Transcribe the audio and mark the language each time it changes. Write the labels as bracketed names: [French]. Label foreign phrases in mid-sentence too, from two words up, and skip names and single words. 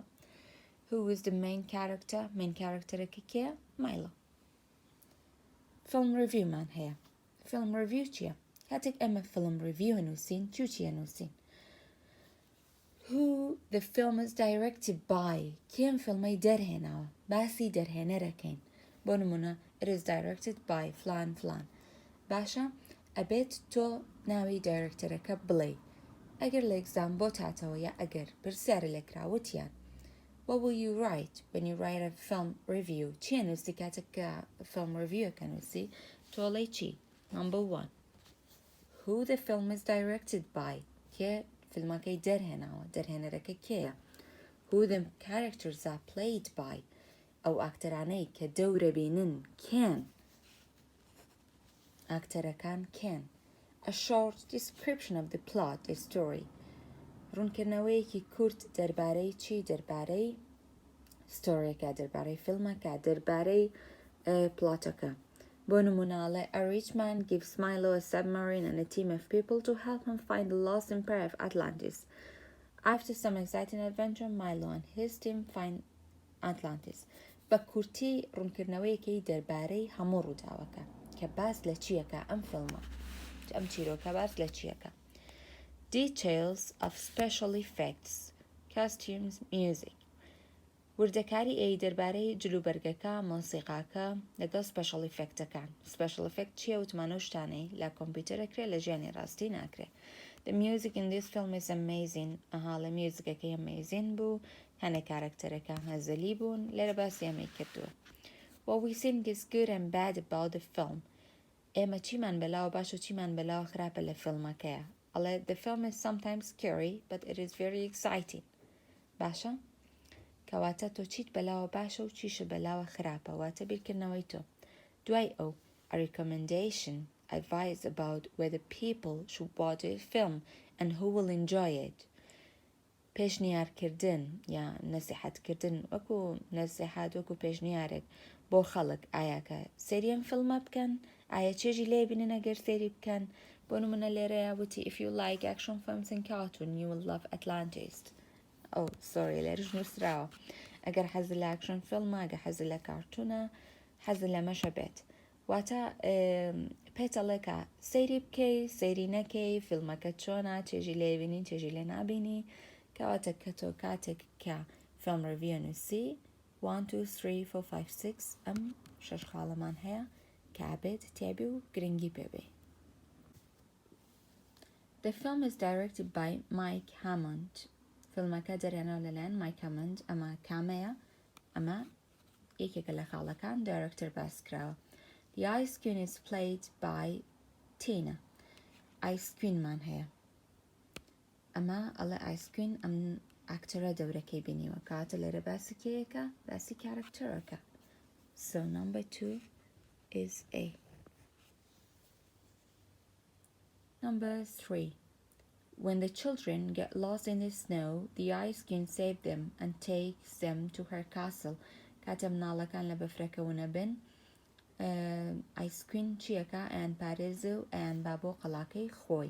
[English] Who is the main character? Main characterەکە [Central Kurdish] کێیە؟ Milo. [English] Film review [Central Kurdish] مان هەیە. [English] Film review [Central Kurdish] چییە؟ کاتێک ئەمە [English] film review [Central Kurdish] هەنووسین چیە نووسین؟ [English] Who the film is directed by [Central Kurdish] کێم فیلمەی دەرهێناوە باسی دەرهێنەرەکەین بۆ نمونە [English] It is directed by [Central Kurdish] فلان فلان باشە ئەبێت تۆ ناوی دایرکتەرەکە بڵێ ئەگەر لە ئەگزام بۆ تاتەوە یا ئەگەر پرسیارە لێکراوەتیان [English] What will you write when you write a film review [Central Kurdish] چیە نووسی کاتێککە [English] film reviewەکە [Central Kurdish] نووسی تۆڵێ چی؟ [English] Number 1 Who the film is directed by [Central Kurdish] کێ فیلمەکەی دەرهێنەرەکە کێیە [English] who the characters are played by [Central Kurdish] ئەو ئاکتەرانەی کە دەورە بینن کێن ئاکتەرەکان کێن [English] a short description of the plot the story [Central Kurdish] ڕوونکردنەوەیەکی کورت دەربارەی چی دەربارەی ستۆریەکە دەربارەی فیلمەکە دەربارەی پلاتەکە بۆ نموناڵێ [English] a rich man gives Milo a submarine and a team of people to help him find the lost empire of Atlantis. After some exciting adventure, Milo and his team find Atlantis. [Central Kurdish] بە کورتی ڕوونکردنەوەیەکی دەربارەی هەموو ڕووداوەکە کە باس لە چیەکە ئەم فیلمە ئەم چیرۆکە باس لە چیەکە [English] Details of special effects, costumes, music. [Central Kurdish] وردەکاری دەربارەی جلوبەرگەکە مۆسیقاکە لەگەڵ [English] special effectەکان. Special effect [Central Kurdish] چیە وتمانە شتانەی لە کۆمپیوتەرەکرێ لە ژیانی ڕاستی ناکرێ. [English] The music in this film is amazing. [Central Kurdish] ئەها لە میوزیکەکەی amazing بوو هەنێک کارکتەرەکە هەزەلی بوون لێرە باسی ئەمەی کردووە. [English] What we think is good and bad about the film. [Central Kurdish] ئێمە چیمان بەلاوە باش و چیمان بەلاوە خراپە لە فیلمەکەیە. [English] The film is sometimes scary, but it is very exciting. [Central Kurdish] باشە؟ کەواتە تۆ چیت بەلاوە باشە و چیشە بەلاوە خراپە واتە بیرکردنەوەی تۆ. دوای ئەو [English] a recommendation advice about whether people should watch a film and who will enjoy it. [Central Kurdish] پێشنیارکردن یا نەسیحەتکردن وەکو نەسیحەت وەکو پێشنیارێک بۆ خەڵک ئایا کە سەری ئەم فیلمە بکەن ئایا چێژی لێ بینن ئەگەر سەیری بکەن بۆ نمونە لێرەیە وتی [English] if you like action films and cartoon you will love Atlantis. [Central Kurdish] سۆری لێرش نووسراوە ئەگەر حەز لە [English] action film [Central Kurdish] ئەگەر حەز لە کارتونە حەز لە مەشە بێت واتە پێتەڵێکە سەیری بکەی سەیری نەکەی فیلمەکە چۆنە چێژی لێ بینین چێژی لێ نابینی کەواتە کە تۆ کاتێک کە [English] film review [Central Kurdish] نووسی 1 2 3 4 5 6 ئەم شەش خاڵەمان هەیە کابێت تێبی و گرنگی پێبێ. [English] The film is directed by Mike Hammond. [Central Kurdish] فیلمەکە دەرێنەوە لەلایەن Mike Hammond. ئەمە کامەیە؟ ئەمە یەکێکە لە خاڵەکان دایرەکتەر باس کراوە. [English] The Ice Queen is played by Tina. [Central Kurdish] Ice Queenمان هەیە. ئەمە ئەڵێ Ice Queen ئەم ئاکتەرە دەورەکەی بینیوە کاتە لێرە باسی کێیەکە باسی کارکتەرەکە. [English] So number 2 is A. Number 3. When the children get lost in the snow, the Ice Queen saves them and takes them to her castle. [Central Kurdish] کاتە مناڵەکان لە بەفرەکەونە بن Ice Queen چیەکە ئەیان پارێزە و ئەیان با بۆ قەڵاکەی خۆی.